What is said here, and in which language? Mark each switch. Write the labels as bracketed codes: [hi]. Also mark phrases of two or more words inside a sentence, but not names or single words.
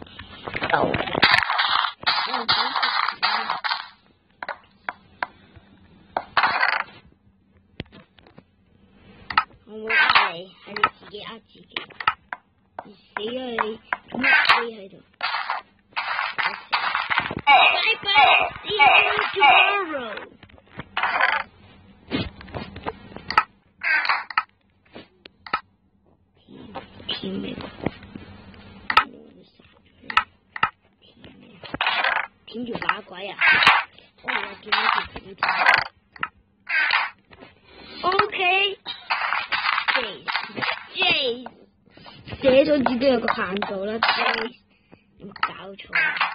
[yue] 我冇呃你，係你自己呃自己。你死啊你！咁飛喺度。 [en] Bye bye, see you tomorrow. [yue] 天咩？天條把鬼啊！我見到條片。OK。J 寫咗字都有個限度啦 ，J 有冇搞錯啊？